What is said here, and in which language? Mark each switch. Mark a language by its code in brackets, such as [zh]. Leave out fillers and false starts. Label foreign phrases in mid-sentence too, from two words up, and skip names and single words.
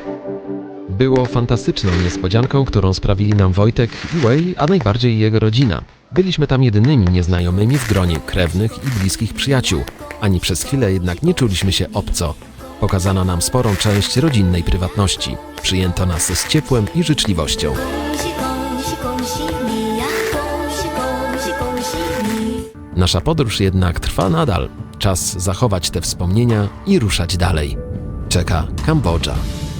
[pl] Było fantastyczną niespodzianką, którą sprawili nam Wojtek i Wei, a najbardziej jego rodzina. Byliśmy tam jedynymi nieznajomymi w gronie krewnych i bliskich przyjaciół. Ani przez chwilę jednak nie czuliśmy się obco. Pokazano nam sporą część rodzinnej prywatności. Przyjęto nas z ciepłem i życzliwością. [zh] 恭喜恭喜恭喜你呀！恭喜恭喜恭喜你！ [pl] Nasza podróż jednak trwa nadal. Czas zachować te wspomnienia i ruszać dalej. Czeka Kambodża.